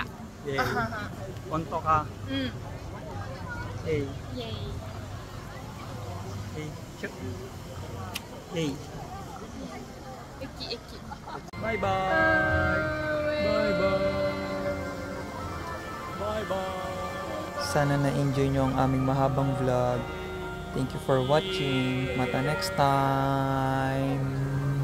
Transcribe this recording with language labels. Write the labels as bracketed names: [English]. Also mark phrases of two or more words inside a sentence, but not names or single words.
[Japanese] 本当か。うんイえい。エイえい。しょ。えい。駅バイバーイ。バイバーイ。バイバーイ。 [Filipino] Sana na-enjoy nyo ang aming mahabang vlog. [English] Thank you for watching. Mata next time!